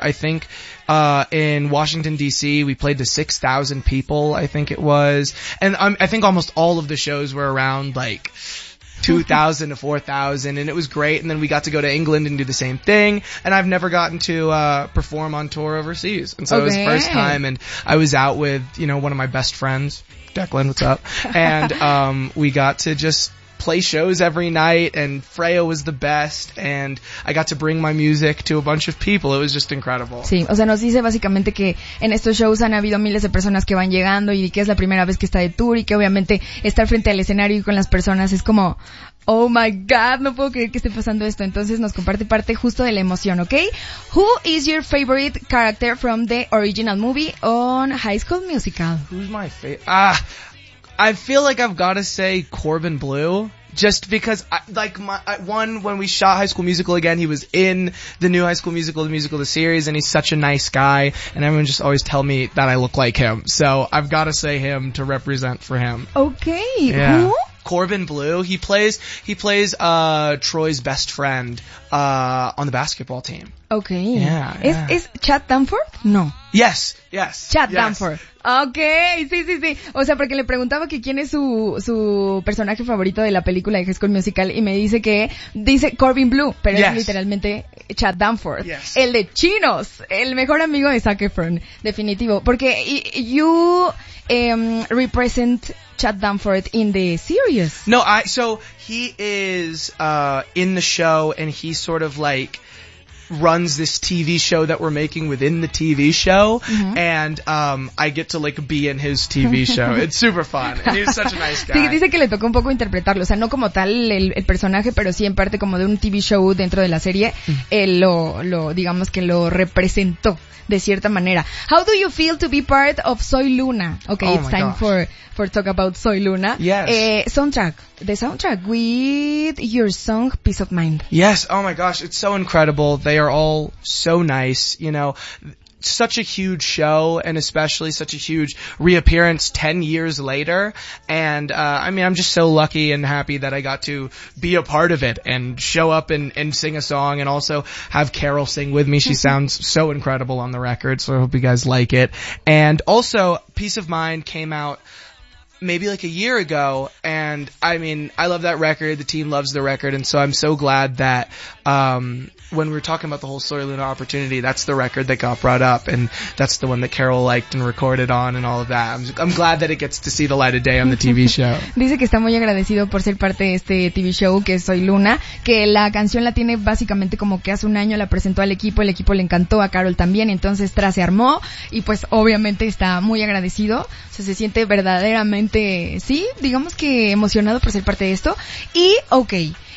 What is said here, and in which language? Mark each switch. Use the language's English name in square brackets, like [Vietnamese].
[English] I think in Washington D.C. we played to 6,000 people, I think it was, and I think almost all of the shows were around like 2,000 to 4,000, and it was great. And then we got to go to England and do the same thing, and I've never gotten to perform on tour overseas, and so okay. It was the first time, and I was out with, you know, one of my best friends, Declan, what's up, and we got to just play shows every night, and Freya was the best, and I got to bring my music to a bunch of people. It was just incredible. [Spanish] Sí, o sea, nos dice básicamente que en estos shows han habido miles de personas que van llegando, y que es la primera vez que está de tour, y que obviamente estar frente al escenario y con las personas es como, [English] oh my god, [Spanish] no puedo creer que esté pasando esto. Entonces nos comparte parte justo de la emoción, okay? [English] Who is your favorite character from the original movie on High School Musical? Who's my favorite? I feel like I've got to say Corbin Blue, just because, when we shot High School Musical again, he was in the new High School Musical, the musical, the series, and he's such a nice guy, and everyone just always tell me that I look like him. So I've got to say him to represent for him. Okay, yeah. Who? Corbin Blue, he plays Troy's best friend on the basketball team. Okay. Yeah. Is Chad Danforth? No. Yes, yes. Danforth. Okay, sí. [Spanish] O sea, porque le preguntaba que quién es su personaje favorito de la película de High School Musical, y me dice que dice Corbin Blue, pero [English] yes. [Spanish] Es literalmente Chad Danforth. [English] Yes. [Spanish] El de Chinos, el mejor amigo de Zac Efron, definitivo. [English] Porque you represent Chad Danforth in the series. No, so he is in the show, and he's sort of like runs this TV show that we're making within the TV show, and I get to like be in his TV show. It's super fun. He's such a nice guy. [Spanish] Dice que le tocó un poco interpretarlo, o sea, no como tal el personaje, pero sí en parte como de un TV show dentro de la serie, lo digamos que lo representó de cierta manera. [English] How do you feel to be part of Soy Luna? Okay, it's time for talk about Soy Luna. Yes. Soundtrack. The soundtrack with your song Peace of Mind. Yes. Oh my gosh, it's so incredible. They are all so nice, you know. Such a huge show, and especially such a huge reappearance 10 years later. And I mean, I'm just so lucky and happy that I got to be a part of it and show up and sing a song, and also have Carol sing with me. She sounds so incredible on the record, so I hope you guys like it. And also, Peace of Mind came out maybe like a year ago, and I mean, I love that record, the team loves the record, and so I'm so glad that when we were talking about the whole Soy Luna opportunity, that's the record that got brought up, and that's the one that Carol liked and recorded on and all of that. I'm glad that it gets to see the light of day on the TV show. [Spanish] Dice que está muy agradecido por ser parte de este TV show que es Soy Luna, que la canción la tiene básicamente como que hace un año la presentó al equipo, el equipo le encantó, a Carol también, entonces tras se armó, y pues obviamente está muy agradecido, o sea, se siente verdaderamente, sí, digamos que emocionado por ser parte de esto, y okay.